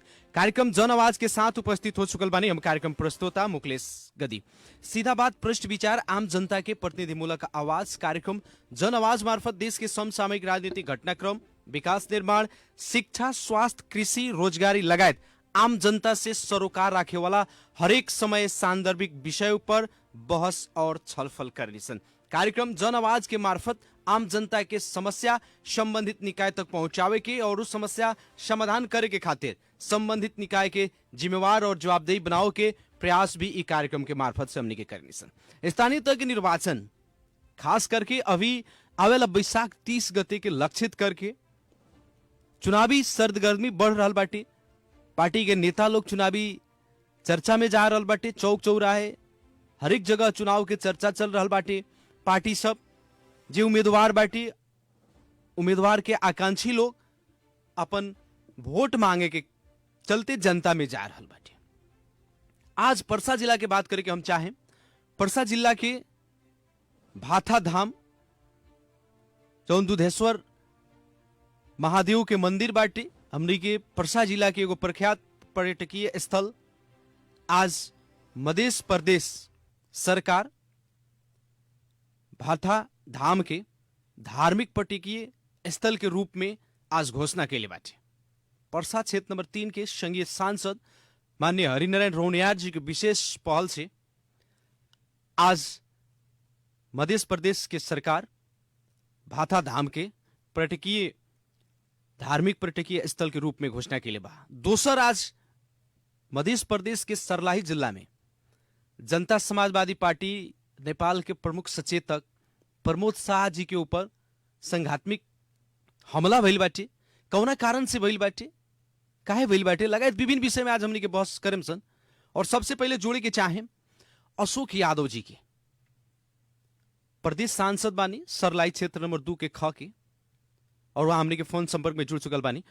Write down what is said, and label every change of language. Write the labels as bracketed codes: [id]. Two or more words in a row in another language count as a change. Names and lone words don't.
[bho] कार्यक्रम जनआवाज के साथ उपस्थित हो चुकल बानी हम कार्यक्रम प्रस्तोता मुकलेश गदी। सीधा बात, पृष्ठ विचार, आम जनता के प्रतिनिधिमूलक आवाज कार्यक्रम जनआवाज मार्फत देश के समसामयिक राजनीतिक घटनाक्रम, विकास निर्माण, शिक्षा, स्वास्थ्य, कृषि, रोजगारी लगायत आम जनता से सरोकार राखे वाला हरेक समय सान्दर्भिक विषय पर बहस और छलफल करनी। कार्यक्रम जनआवाज के मार्फत आम जनता के समस्या संबंधित निकाय तक पहुंचावे के और उस समस्या समाधान करे के खातिर संबंधित निकाय के जिम्मेवार और जवाबदेही बनाओ के प्रयास भी इस कार्यक्रम के मार्फत से हमने के करनी सन। स्थानीय तक निर्वाचन खास करके अभी आवेला बैसाख 30 गते के लक्षित करके चुनावी सर्दगर्मी बढ़ रहा बाटे। पार्टी के नेता लोग चुनावी चर्चा में जा रहा बाटे, चौक चौराहे हरेक जगह चुनाव के चर्चा चल रहा बाटे। पार्टी सब जे उम्मीदवार बाटी, उम्मीदवार के आकांक्षी लोग अपन वोट मांगे के चलते जनता में जा रहा बाटे। आज परसा जिला के बात करके हम चाहें, परसा जिला के भाथा धाम जौन दुधेश्वर महादेव के मंदिर बाटे, हमनी के परसा जिला के एगो प्रख्यात पर्यटकीय स्थल आज मध्य प्रदेश सरकार भाथा धाम के धार्मिक पर्यटकीय स्थल के रूप में आज घोषणा के लिए बाटे। परसा क्षेत्र नंबर 3 के संघीय सांसद माननीय हरिनारायण रौनियार जी के विशेष पहल से आज मध्य प्रदेश के सरकार भाथा धाम के पर्यटकीय धार्मिक पर्यटकीय स्थल के रूप में घोषणा के लिए बा। दोसर, आज मध्य प्रदेश के सर्लाही जिला में जनता समाजवादी पार्टी नेपाल के प्रमुख सचेतक प्रमोद शाह जी के ऊपर संघात्मक हमला भइल बाटे। कौना कारण से भइल बाटे, काहे भइल बाटे, लगायत विभिन्न विषय में आज हमनी के बहस करेम सन। और सबसे पहले जोड़े के चाहे अशोक यादव जी के, प्रदेश सांसद बानी सरलाई क्षेत्र नंबर 2 के ख के, और वहां हमनी के फोन संपर्क में जुड़ चुकल बानी।